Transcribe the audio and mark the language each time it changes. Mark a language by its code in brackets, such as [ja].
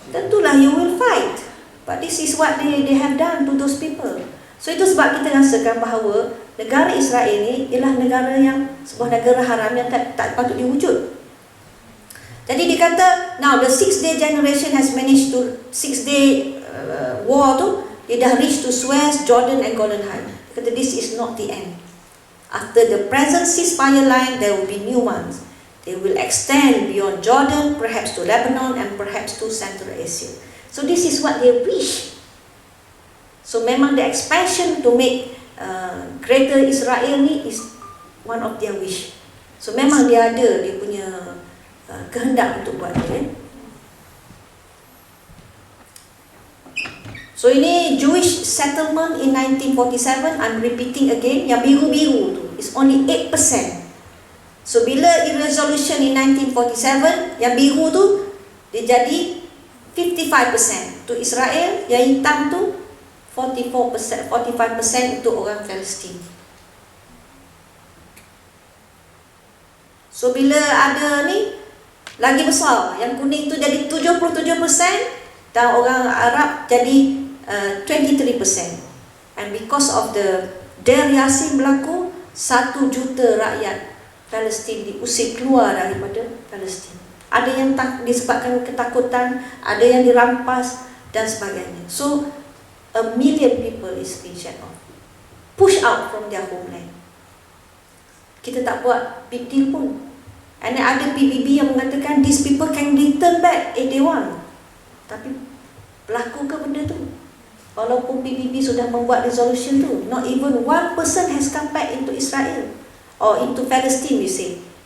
[ms] Tentulah [en] you will fight. But this is what they have done to those people. [ms] So itu sebab kita rasakan bahawa negara Israel ni ialah negara yang sebuah negara haram yang tak patut diwujud. Jadi dia kata, [en] now the 6-day generation has managed to 6-day war [ms] tu, dia dah [en] reach to Suez, Jordan and Golan Heights. [ms] Dia kata [en] this is not the end. After the present ceasefire line, there will be new ones. They will extend beyond Jordan, perhaps to Lebanon and perhaps to Central Asia. So this is what they wish. [ms] So memang [en] the expansion to make greater Israel ni is one of their wish. [ms] So memang dia ada dia punya kehendak untuk buat dia. [en] So [ms] ini [en] Jewish settlement in 1947. I'm repeating again, [ms] yang biru-biru tu [en] is only 8%. [ms] So bila resolution in 1947, yang biru tu dia jadi 55% [en] to Israel, [ms] yang hitam tu 45% untuk orang Palestin. So bila ada ni lagi besar, yang kuning tu jadi 77% dan orang Arab jadi 23%. [en] And because of the [ms] Deir Yassin berlaku, 1 juta rakyat Palestin diusir keluar daripada Palestin. Ada yang disebabkan ketakutan, ada yang dirampas dan sebagainya. [en] So 1 million people is being shut off, push out from their homeland. [ms] Kita tak buat [en] big deal pun. And [ms] ada PBB yang mengatakan [en] these people can return back if they want. [ms] Tapi berlaku ke benda tu? Walaupun PBB sudah membuat resolution tu, [en] not even 1% has come back into Israel or into Palestine, we say.